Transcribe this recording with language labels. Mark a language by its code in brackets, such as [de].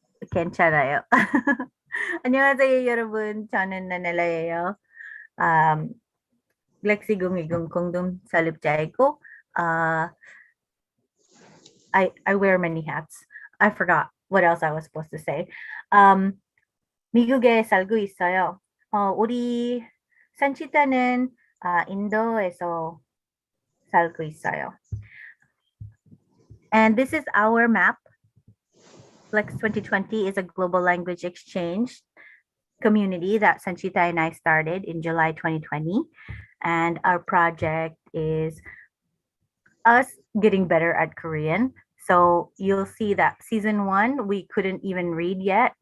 [ko] 괜찮아요. 안녕하세요, 여러분. 저는 나날라예요. 글렉시2020 공동 설립자이고, [en] I wear many hats. I forgot what else I was supposed to say. [ko] 미국에 살고 있어요. 우리 산치타는 인도에서 살고 있어요. [en] And this is our map. GLEx2020 is a global language exchange community that Sanchita and I started in July 2020. And our project is us getting better at Korean. So you'll see that season 1, we couldn't even read yet.